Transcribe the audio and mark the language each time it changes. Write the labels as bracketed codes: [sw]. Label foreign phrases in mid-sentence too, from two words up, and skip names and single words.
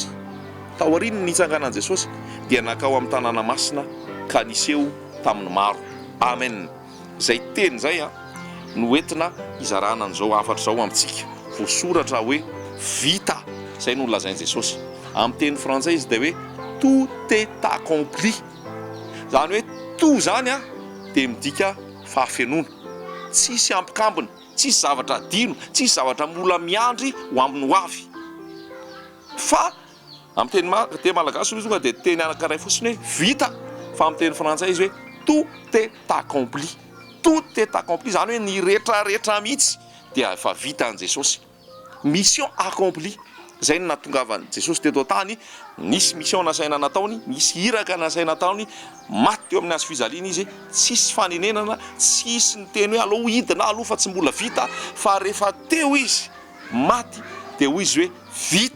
[mg] Tao aorian'ny nitsanganan'i Jesosy dia nakao amin'ny tanàna masina ka niseho tamin'ny maro. Amen. Izay teny zay no entina izarana an'izao afatra zao amintsika. Voasoratra hoe vita, izay no lazain'i Jesosy. Amin'ny teny frantsay izy dia hoe [fr] tout est accompli. [mg] Zany hoe tout zany dia midika fahafenoana, tsisy ampikambina, tsisy zavatra adino, tsisy zavatra mbola miandry ho aminy ho avy. Fa amin'ny teny malagasy izy tonga dia teny anankiray fotsiny hoe vita, fa amin'ny teny frantsay izy hoe [fr] tout est accompli. Tout est accompli [mg] zany hoe ny rehetrarehetra mihitsy dia efa vita an'i Jesosy. [fr] Mission accompli. [mg] Zay no nahatongavany Jesosy teto tany, nisy mission nasaina nataony, nisy iraka nasaina nataony, maty teo amin'ny hazo fijaliana izy, tsisy fanenenana, tsisy ny teny hoe allo hidina aloha fa tsy mbola vita, fa rehefa teo izy maty dia hoy izy hoe vita.